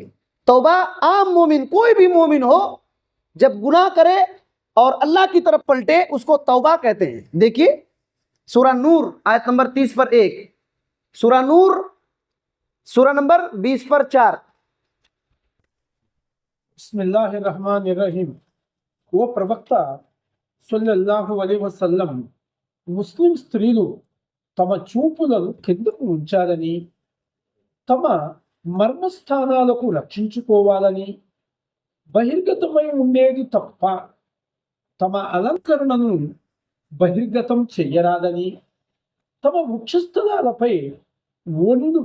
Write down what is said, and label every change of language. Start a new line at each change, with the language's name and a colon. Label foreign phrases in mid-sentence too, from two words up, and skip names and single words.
Urdu: توبہ عام مومن، کوئی بھی مومن ہو، جب گناہ کرے اور اللہ کی طرف پلٹے اس کو توبہ کہتے ہیں۔ دیکھیے سورہ نور آیت نمبر 30 پر 1، سورہ نور سورہ نمبر 20 پر 4۔
Arabic: بسم اللہ الرحمن الرحیم.
Telugu: ఓ ప్రవక్త
Arabic: صلى الله عليه وسلم,
Telugu: ముస్లిం స్త్రీలు తమ చూపులను కిందకు ఉంచాలని, తమ మర్మస్థానాలకు రక్షించుకోవాలని, బహిర్గతమై ఉండేది తప్ప తమ అలంకరణను బహిర్గతం చెయ్యరాదని, తమ వృక్షస్థలాలపై ఓణిలు